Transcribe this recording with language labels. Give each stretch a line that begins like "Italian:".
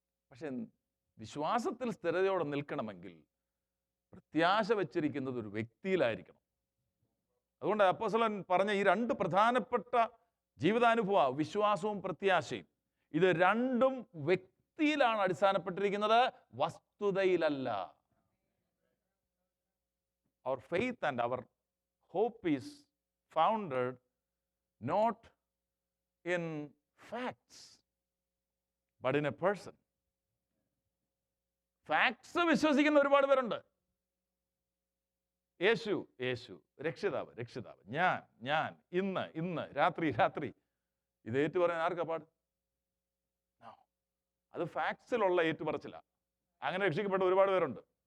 Malayalam: പക്ഷെ വിശ്വാസത്തിൽ സ്ഥിരതയോടെ നിൽക്കണമെങ്കിൽ പ്രത്യാശ വെച്ചിരിക്കുന്നത് ഒരു വ്യക്തിയിലായിരിക്കണം. അതുകൊണ്ട് അപ്പോസ്തലൻ പറഞ്ഞ ഈ 2 പ്രധാനപ്പെട്ട ജീവിതാനുഭവം, വിശ്വാസവും പ്രത്യാശയും, ഇത് രണ്ടും വ്യക്തിയിലാണ് അടിസ്ഥാനപ്പെട്ടിരിക്കുന്നത്, വസ്തുതയിലല്ല.
English: Our faith and our hope is founded not in facts but in a person.
Malayalam: Facts വിശ്വസിക്കുന്ന ഒരുപാട് പേരുണ്ട്. യേശു യേശു, രക്ഷിതാവ് രക്ഷിതാവ്, ഞാൻ ഞാൻ, ഇന്ന് ഇന്ന്, രാത്രി രാത്രി, ഇത് ഏറ്റുപറയാൻ ആർക്കാ പാട്? അത് ഫാക്ട്സിലുള്ള ഏറ്റുപറച്ചില്ല. അങ്ങനെ രക്ഷിക്കപ്പെട്ട ഒരുപാട് പേരുണ്ട്.